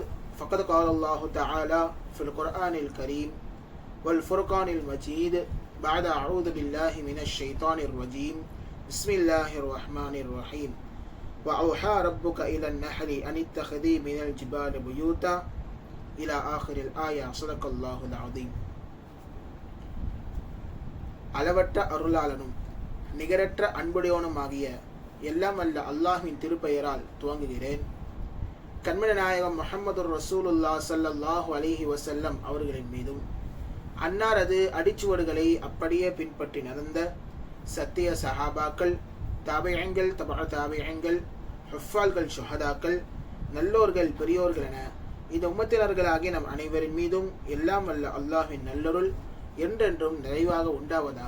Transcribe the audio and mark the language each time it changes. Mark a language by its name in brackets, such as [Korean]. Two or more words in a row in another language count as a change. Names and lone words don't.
[Arabic] فقد قال الله تعالى في القرآن الكريم والفرقان المجيد بعد أعوذ بالله من الشيطان الرجيم بسم الله الرحمن الرحيم وأوحى ربك إلى النحل أن اتخذي من الجبال بيوتا إلى آخر الآية صدق الله العظيم. [Tamil] அளவற்ற அருளாளனும் நிகரற்ற அன்புடையவனுமாகிய எல்லாம் அல்ல அல்லாஹ்வின் திருப்பெயரால் துவங்குகிறேன். கண்மணி நாயகம் [Arabic] محمد رسول الله صلى الله عليه وسلم [Tamil] அவர்களின் மீதும் அன்னாரது அடிச்சுவடுகளை அப்படியே பின்பற்றி நடந்த சத்திய சஹாபாக்கள், தாபியங்கள், தபஅ தாபியங்கள், ஹுஃபால்கள், ஷுஹதாக்கள், நல்லோர்கள், பெரியோர்கள் என இந்த உம்மத்தினர்களாகிய நம் அனைவரின் மீதும் எல்லாம் வல்ல அல்லாஹ்வின் நல்லருள் என்றென்றும் நிறைவாக உண்டாவதாக.